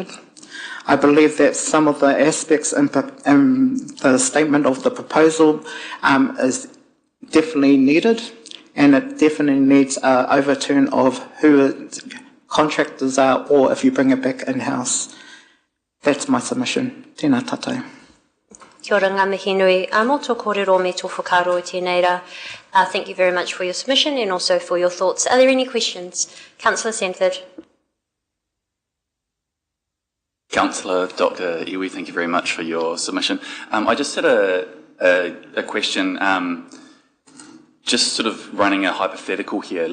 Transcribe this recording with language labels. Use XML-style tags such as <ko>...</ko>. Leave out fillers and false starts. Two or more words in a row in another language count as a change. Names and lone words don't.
<en>I believe that some of the aspects in the statement of the proposal is definitely needed, and it definitely needs an overturn of who contractors are, or if you bring it back in-house. that's my submission.</en> <mi>Tēnā tātou. Kia ora ngā mihi nui. Mō tō kōrero me tō whakaro o tēnei rā.</mi> <en>Thank you very much for your submission and also for your thoughts. Are there any questions? Councillor Sanford. Councillor Dr. Iwi, thank you very much for your submission. I just had a question, just sort of running a hypothetical here.</en>